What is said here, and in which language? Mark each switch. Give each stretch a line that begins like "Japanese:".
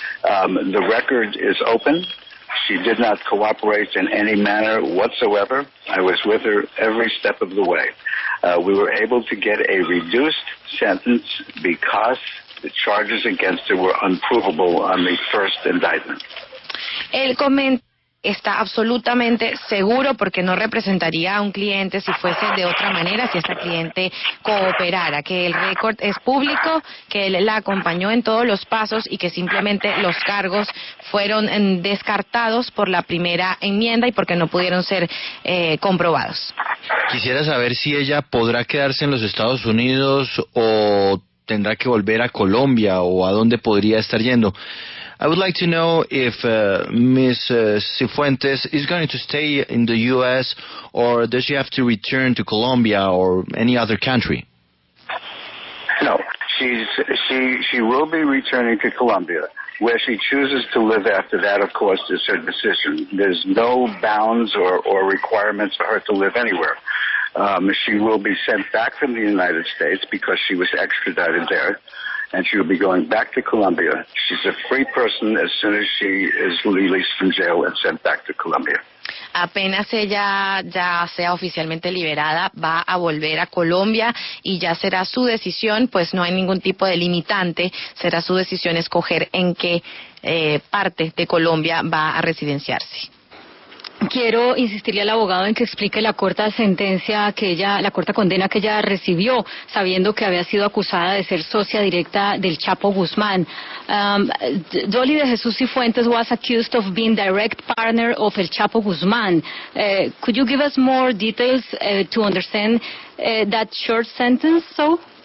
English: The record is open. She did not cooperate in any manner whatsoever. I was with her every step of the way. We were able to get a reduced sentence because the charges against her were unprovable on the first indictment.
Spanish: Él comenta está absolutamente seguro porque no representaría a un cliente si fuese de otra manera, si esta cliente cooperara, que el récord es público, que él la acompañó en todos los pasos y que simplemente los cargos fueron descartados por la primera enmienda y porque no pudieron ser comprobados. Quisiera saber si ella podrá quedarse en los Estados Unidos o tendrá que volver a Colombia o a dónde podría estar yendo.
English: I would like to know if Ms. Cifuentes is going to stay in the U.S. or does she have to return to Colombia or any other country? No, she will be returning to Colombia. Where she chooses to live after that, of course, is her decision. There's no bounds or requirements for her to live anywhere. She will be sent back from the United States because she was extradited there, and she will be going back to Colombia. She's a free person as soon as she is released from jail and sent back to Colombia.
Spanish: Apenas ella ya sea oficialmente liberada, va a volver a Colombia y ya será su decisión, pues no hay ningún tipo de limitante, será su decisión escoger en qué parte de Colombia va a residenciarse. Quiero insistirle al abogado en que explique la corta sentencia la corta condena que ella recibió, sabiendo que había sido acusada de ser socia directa del Chapo Guzmán.
English: Dolly de Jesús Cifuentes was accused of being direct partner of El Chapo Guzmán. Could you give us more details to understand that short sentence, so?